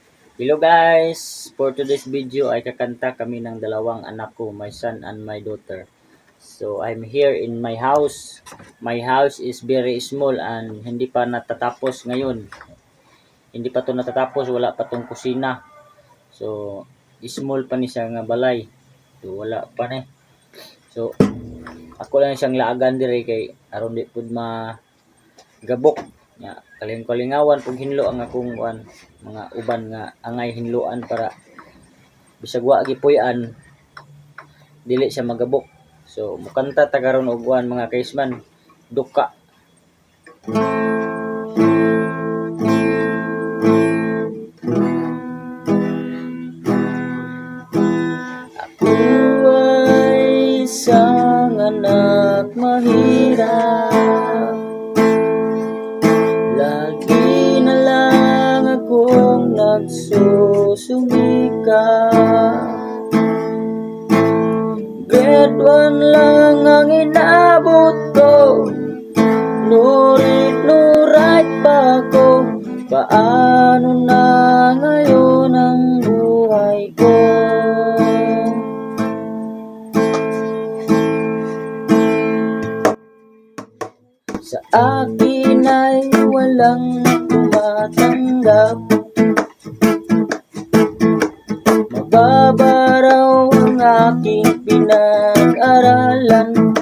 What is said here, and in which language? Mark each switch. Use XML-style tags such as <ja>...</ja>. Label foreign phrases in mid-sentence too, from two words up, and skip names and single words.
<en>Hello guys! For today's video</en> <tl>ay kakanta kami ng dalawang anak ko,</tl> <en>my son and my daughter. So I'm here in my house. My house is very small and</en> <tl>hindi pa natatapos ngayon. Hindi pa to natatapos, wala pa tong kusina.</tl> <ceb>So small pa ni siya nga balay. So wala pa ni. So ako lang siyang laagan dire kay aron di pud magabok. Nga kaling-kalingawan pug hinlo ang akong mga uban nga angay hinluan para bisag wa gipuy-an dili siya magabok. So mukanta ta karon og mga kaisman duka.</ceb> <tl>Ako ay isang anak mahirap, lagi na lang akong nagsusumikap. Grade 1 lang ang inabot ko,</tl> <en>no read, no write</en> <tl>pa ako. Paano na ngayon ang buhay ko? Sa akin ay walang tumatanggap, mababa raw ang aking pinag-aralan.</tl>